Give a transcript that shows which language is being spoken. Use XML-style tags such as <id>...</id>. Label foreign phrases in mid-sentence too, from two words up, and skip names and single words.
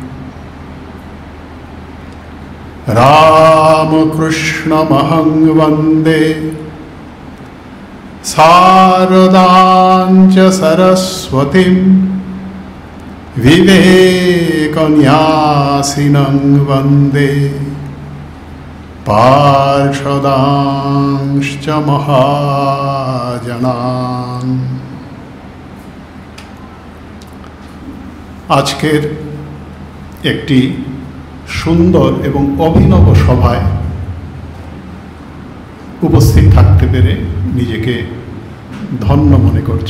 <sa>रामकृष्णमहं वन्दे शारदां च सरस्वतीं विवेकन्यासिनं वन्दे पार्षदांश्च महाजनान्।</sa> <bn>আজকের একটি সুন্দর এবং অভিনব সভায় উপস্থিত থাকতে পেরে নিজেকে ধন্য মনে করছি।</bn>